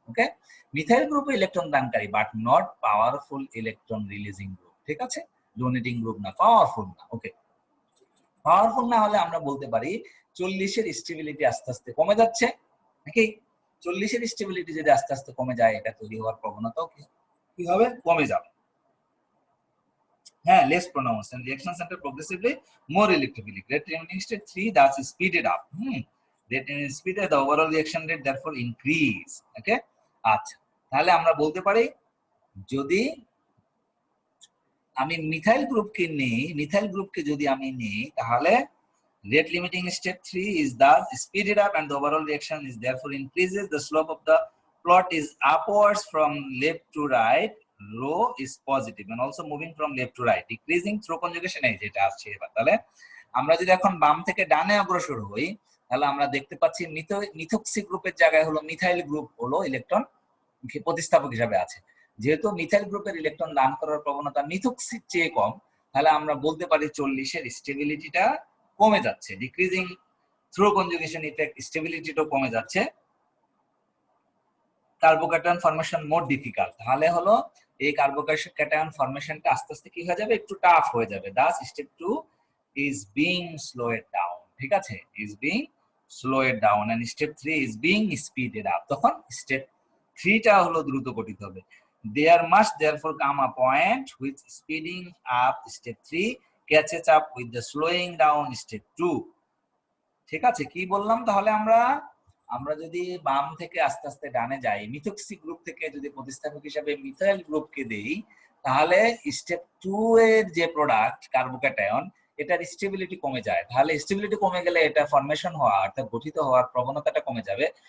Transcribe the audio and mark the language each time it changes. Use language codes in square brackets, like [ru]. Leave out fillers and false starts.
[bn] ওকে, methyl গ্রুপে electron দানকারী [en] but not powerful electron releasing group, [bn] ঠিক আছে? ডোনেটিং গ্রুপ না, পাওয়ারফুল না। ওকে, পাওয়ারফুল না হলে আমরা বলতে পারি 40 এর স্টেবিলিটি আস্তে আস্তে কমে যাচ্ছে, নাকি? 40 এর স্টেবিলিটি যদি আস্তে আস্তে কমে যায়, এটা তৈরি হওয়ার প্রবণতাও কি হবে? কমে যাবে। [en] হ্যাঁ, less pronounced and reaction center progressively more electrophilic. Rate limiting state 3 thus is speeded up. Rate limiting speed, the overall reaction rate therefore increase. Okay, [bn] আচ্ছা, তাহলে আমরা বলতে পারি যদি আমি মিথাইল গ্রুপকে যদি আমি নেই, তাহলে [en] rate limiting step 3 is thus speeded up and the overall reaction is therefore increases. The slope of the plot is upwards from left to right. Rho is positive and also moving from left to right, decreasing through conjugation. [bn] এই যেটা আসছে এবার, তাহলে আমরা যদি এখন বাম থেকে ডানে অগ্রসর হই, তাহলে আমরা দেখতে পাচ্ছি মিথক্সি গ্রুপের জায়গায় হলো মিথাইল গ্রুপ হলো ইলেকট্রন প্রতিস্থাপক হিসাবে আছে। যেহেতু মিথাইল গ্রুপের ইলেকট্রন দান করার প্রবণতা মিথক্সির চেয়ে কম, তাহলে আমরা বলতে পারি 40 এর স্টেবিলিটিটা কমে যাচ্ছে, [en] decreasing through conjugation effect, [bn] স্টেবিলিটিটাও কমে যাচ্ছে, [en] Carbocation formation more difficult. [bn] তাহলে হলো এই কার্বোক্যাটায়ন ফরমেশনটা আস্তে আস্তে কি হয়ে যাবে? একটু টাফ হয়ে যাবে। [en] thus step 2 is being slowed down, [bn] ঠিক আছে, [en] is being slowed down and step 3 is being speeded up, [bn] তখন step 3 টা হলো দ্রুত গঠিত হবে। [en] There must therefore come a point which speeding up step 3 catches up with the slowing down step 2। [bn] ঠিক আছে, কি বললাম তাহলে আমরা আমরা যদি বাম থেকে আস্তে আস্তে ডানে যাই, মিথক্সি গ্রুপ থেকে যদি প্রতিস্থাপক হিসাবে মিথাইল গ্রুপকে দেই, তাহলে স্টেপ 2 এর যে প্রোডাক্ট কার্বোক্যাটায়ন এটার স্টেবিলিটি কমে যায়। তাহলে স্টেবিলিটি কমে গেলে এটা ফরমেশন হওয়া অর্থাৎ গঠিত হওয়ার প্রবণতাটা কমে যাবে।